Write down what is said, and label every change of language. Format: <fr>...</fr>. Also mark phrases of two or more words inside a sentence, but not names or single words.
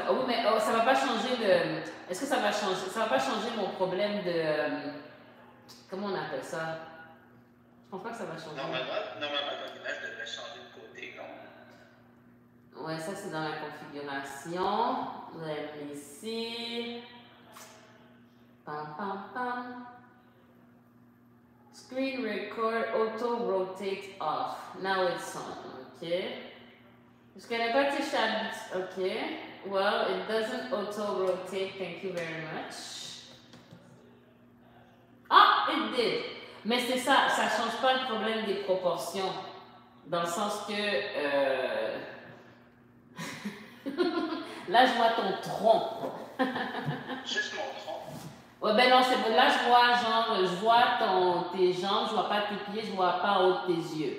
<fr>Oh, mais ça va pas changer le. Est-ce que ça va changer? Ça va pas changer mon problème de. Comment on appelle ça? Je pense pas que ça va changer. Normalement, ton image devrait changer de côté, non? Ouais, ça c'est dans la configuration.</fr> <en>Let me see. Pam, pam, pam. Screen record auto rotate off. Now it's on.</en> <fr>Ok. Je connais pas tes chat.</fr> <en>Ok. Well, it doesn't auto rotate. Thank you very much. Ah, it did.</en> <fr>Mais c'est ça, ça change pas le problème des proportions. Dans le sens que. Là, je vois ton tronc. Juste mon tronc. Ouais, ben non, c'est bon. Là, je vois, genre, je vois tes jambes, je vois pas tes pieds, je vois pas en haut de tes yeux.</fr>